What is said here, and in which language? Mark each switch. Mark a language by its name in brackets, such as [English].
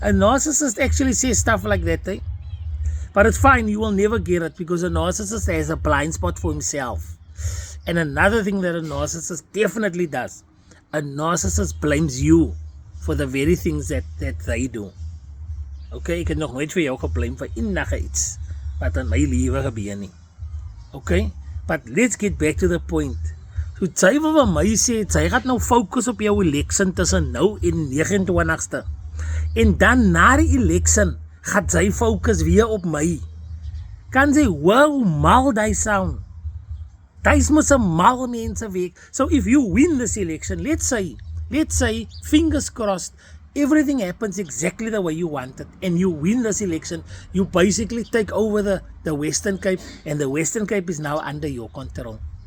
[English] A narcissist actually says stuff like that, eh? But it's fine, you will never get it, because a narcissist has a blind spot for himself. And another thing that a narcissist definitely does, a narcissist blames you for the very things that they do. [Afrikaans] Okay, ek het nog nooit vir jou geblame vir enige iets wat in my lewe gebeur nie. [English] Okay, but let's get back to the point. [Afrikaans] So sy wil vir my sê, sy gaan nou focus op jou election tussen nou en 29ste. En dan na die election, gaan sy focus weer op my. Kan sy hoor hoe mal die sound? Dis mos 'n mal mense week. [English] So if you win this election, let's say, fingers crossed, everything happens exactly the way you want it, and you win this election, you basically take over the Western Cape, and the Western Cape is now under your control.